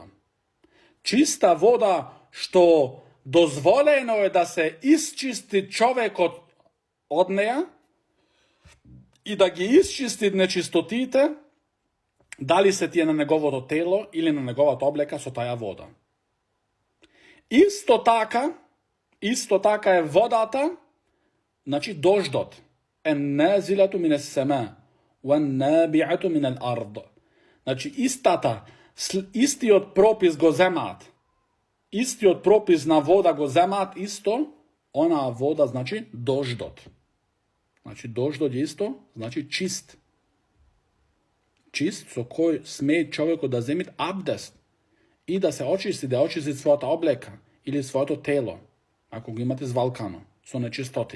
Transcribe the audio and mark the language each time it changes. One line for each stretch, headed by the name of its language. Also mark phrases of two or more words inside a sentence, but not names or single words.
Macedonian: Чиста вода што дозволено е да се исчисти човекот од неја и да ги исчисти нечистотите, дали се тие на неговото тело или на неговата облека со таја вода. Исто така е водата, значи дождот.
Arabic: النازلة من السماء، والنابعة من الأرض.
Macedonian: Значи истиот пропис го земаат. Истиот пропис на вода го земаат исто, онаа вода значи дождот. Значи дождот е исто, значи чист. Чист со кој смее човекот да земит абдест и да се очисти, да очисти својата облека или своето тело, ако го имате звалкано, со нечистоти.